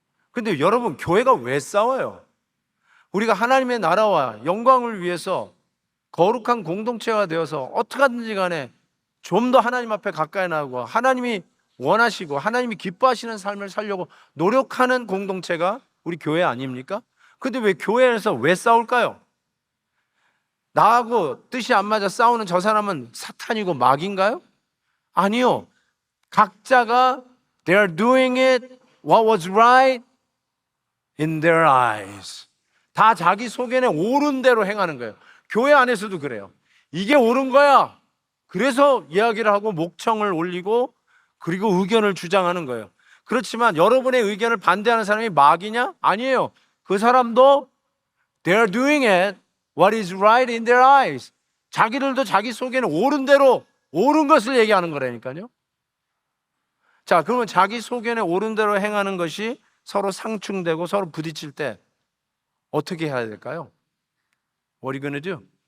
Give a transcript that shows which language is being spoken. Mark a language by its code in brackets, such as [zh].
[ko] 근데 여러분, 교회가 왜 싸워요? 우리가 하나님의 나라와 영광을 위해서 거룩한 공동체가 되어서 어떻게 하든지 간에 좀 더 하나님 앞에 가까이 나오고 하나님이 원하시고 하나님이 기뻐하시는 삶을 살려고 노력하는 공동체가 우리 교회 아닙니까? 근데 왜 교회에서 왜 싸울까요? 나하고 뜻이 안 맞아 싸우는 저 사람은 사탄이고 마귀인가요? 아니요. 각자가 [en] they are doing it what was right in their eyes. [ko] 다 자기 소견에 옳은 대로 행하는 거예요. 교회 안에서도 그래요. 이게 옳은 거야. 그래서 이야기를 하고 목청을 올리고 그리고 의견을 주장하는 거예요. 그렇지만 여러분의 의견을 반대하는 사람이 마귀냐? 아니에요. 그 사람도 [en] they are doing it what is right in their eyes. [ko] 자기들도 자기 속에는 옳은 대로 옳은 것을 얘기하는 거라니까요. 자, 그러면 자기 소견에 옳은 대로 행하는 것이 서로 상충되고 서로 부딪힐 때 어떻게 해야 될까요? [en] What are you gonna do?